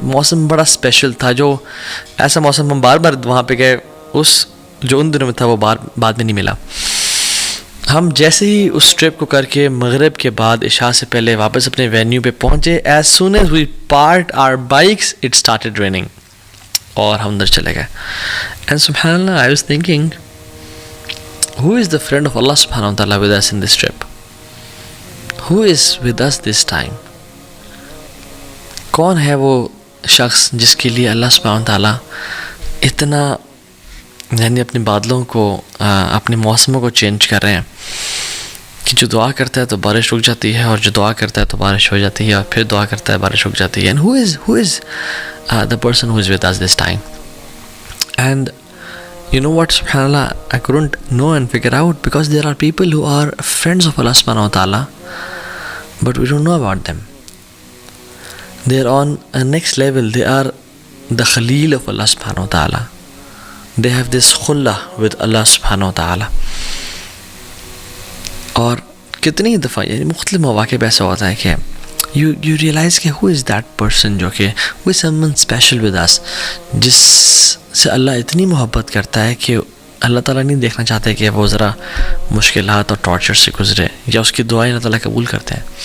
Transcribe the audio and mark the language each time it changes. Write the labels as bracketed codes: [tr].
[ur] موسم بڑا اسپیشل تھا, جو ایسا موسم ہم بار بار وہاں پہ گئے, اس جو ان دنوں میں تھا وہ بعد میں نہیں ملا. ہم جیسے ہی اس ٹرپ کو کر کے مغرب کے بعد عشاء سے پہلے واپس اپنے وینیو پہ پہنچے, [en] as soon as we parked our bikes it started raining, [ur] اور ہم اندر چلے گئے. [en] And سبحان اللہ I was thinking who is the friend of Allah subhanahu wa ta'ala with us in this trip? Who is with us this time? [ur] کون ہے وہ شخص جس کے لیے اللہ سبحانہ و تعالیٰ اتنا یعنی اپنے بادلوں کو اپنے موسموں کو چینج کر رہے ہیں کہ جو دعا کرتا ہے تو بارش رک جاتی ہے, اور جو دعا کرتا ہے تو بارش ہو جاتی ہے, اور پھر دعا کرتا ہے بارش رک جاتی ہے. [en] And who is the person who is with us this time. And you know what, subhanAllah, I couldn't know and figure out, because there are people who are friends of Allah subhanahu wa ta'ala, but we don't know about them. They are on a next level. They are the Khalil of Allah subhanahu wa ta'ala. They have this khullah with Allah subhanahu wa ta'ala. [ur] اور کتنی دفعہ یعنی مختلف مواقع پہ ایسا ہوتا ہے کہ [en] you realize [ur] کہ [en] who is that person [ur] جو کہ [en] who is someone special with us, [ur] جس سے اللہ اتنی محبت کرتا ہے کہ اللہ تعالیٰ نہیں دیکھنا چاہتے کہ وہ ذرا مشکلات اور ٹارچر سے گزرے، یا اس کی دعائیں اللہ تعالیٰ قبول کرتے ہیں.